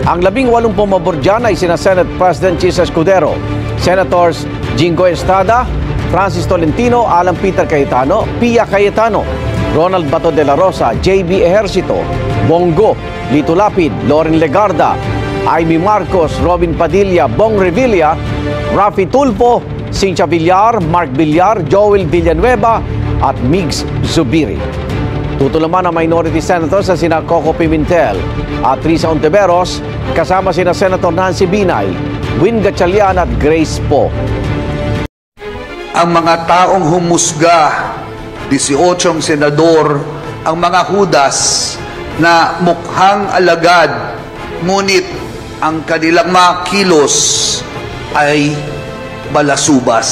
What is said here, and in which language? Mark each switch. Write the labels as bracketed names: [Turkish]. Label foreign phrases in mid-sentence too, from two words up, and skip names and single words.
[Filipino] Ang 18 pumabor dyan ay sina Senate President Chis Escudero, Senators Jingo Estrada, Francis Tolentino, Alan Peter Cayetano, Pia Cayetano, Ronald Bato de la Rosa, JB Ejercito, Bongo, Lito Lapid, Loren Legarda, Amy Marcos, Robin Padilla, Bong Revilla, Rafi Tulfo, Cynthia Villar, Mark Villar, Joel Villanueva at Migs Zubiri. Tutulaman ang minority senators sa sina Coco Pimentel at Risa Ontiveros, kasama sina Senator Nancy Binay, Win Gatchalian at Grace Poe. Ang mga taong humusga, 18 senador, ang mga hudas na mukhang alagad, ngunit ang kanilang mga kilos ay balasubas.